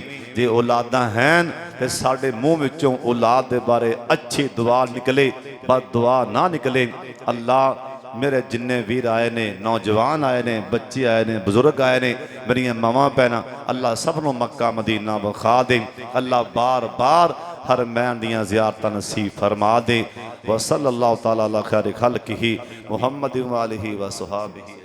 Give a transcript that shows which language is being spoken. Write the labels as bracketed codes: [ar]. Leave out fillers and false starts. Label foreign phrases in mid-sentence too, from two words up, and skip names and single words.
[pa] جے اولاداں ہیں تو ساڈے مونہہ وچوں اولاد کے بارے اچھی دعا نکلے بد دعا نہ نکلے. اللہ میرے جنے ویر آئے نے نوجوان آئے نے بچے آئے نے بزرگ آئے نے میریاں ماواں بھیناں اللہ سبھناں نوں مکہ مدینہ وکھا دے. اللہ بار بار حرمین دیاں زیارتاں نصیب فرما دے. [ar] وصلى الله تعالى على خير خلقه محمد وآله وصحبه.